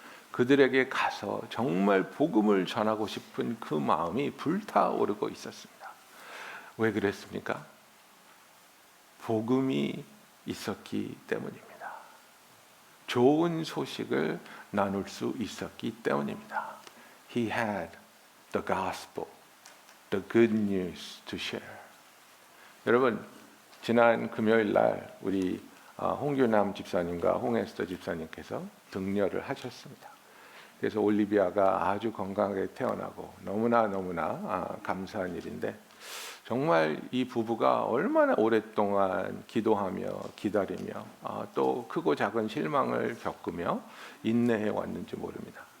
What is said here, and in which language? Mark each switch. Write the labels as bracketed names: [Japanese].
[Korean] 그들에게 가서 정말 복음을 전하고 싶은 그 마음이 불타오르고 있었습니다. 왜 그랬습니까? 복음이 있었기 때문입니다. 좋은 소식을 나눌 수 있었기 때문입니다. [English] He had the gospel, the good news to share. [Korean] 여러분, 지난 금요일 날 우리 홍규남 집사님과 홍에스터 집사님께서 등려를 하셨습니다. 그래서 올리비아가 아주 건강하게 태어나고 너무나 감사한 일인데, 정말 이 부부가 얼마나 오랫동안 기도하며 기다리며 또 크고 작은 실망을 겪으며 인내해 왔는지 모릅니다.